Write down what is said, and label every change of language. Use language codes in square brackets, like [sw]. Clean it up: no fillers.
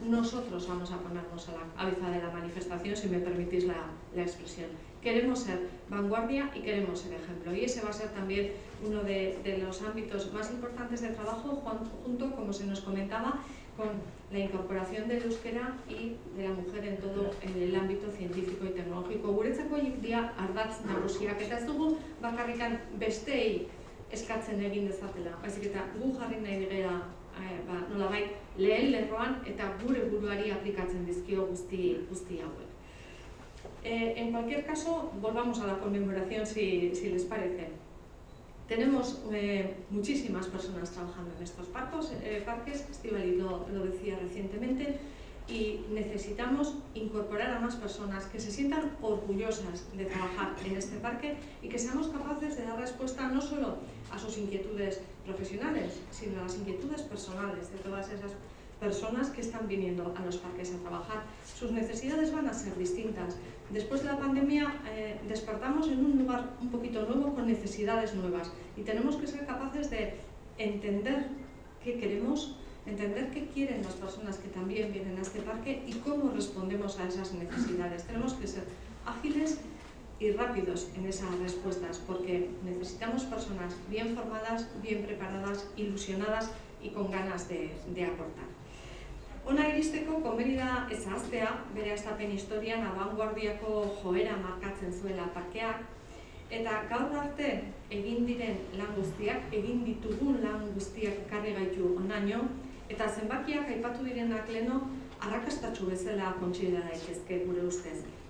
[es] Nosotros vamos a ponernos a la cabeza de la manifestación, si me permitís la expresión. Queremos ser vanguardia y queremos ser ejemplo. Y ese va a ser también uno de los ámbitos más importantes de trabajo, junto, como se nos comentaba, con la incorporación del euskera y de la mujer en todo el ámbito científico y tecnológico. [eu] Guretzako dira ardatz nagusiak, eta ez dugu bakarrikan bestei eskatzen egin dezatela, baizik eta gu jarri nahi digera nolabait lehen lerroan eta gure buruari aplikatzen dizkio guzti hauek. [es] En cualquier caso, volvamos a la conmemoración si les parece. Tenemos muchísimas personas trabajando en estos parques, Estíbaliz lo decía recientemente, y necesitamos incorporar a más personas que se sientan orgullosas de trabajar en este parque y que seamos capaces de dar respuesta no solo a sus inquietudes profesionales, sino a las inquietudes personales de todas esas personas que están viniendo a los parques a trabajar. Sus necesidades van a ser distintas. Después de la pandemia despertamos en un lugar un poquito nuevo con necesidades nuevas y tenemos que ser capaces de entender qué queremos, entender qué quieren las personas que también vienen a este parque y cómo respondemos a esas necesidades. Tenemos que ser ágiles y rápidos en esas respuestas porque necesitamos personas bien formadas, bien preparadas, ilusionadas y con ganas de aportar. [eu] Hona iristeko komeni da ez ahaztea, bere hastapen historian abanguardiako joera markatzen zuela parkeak, eta gaur arte egin diren lan guztiak, egin ditugun lan guztiak ekarri gaitu honaino, eta zenbakiak aipatu direnak leno arrakastatsu bezala kontsidera daitezke gure ustez.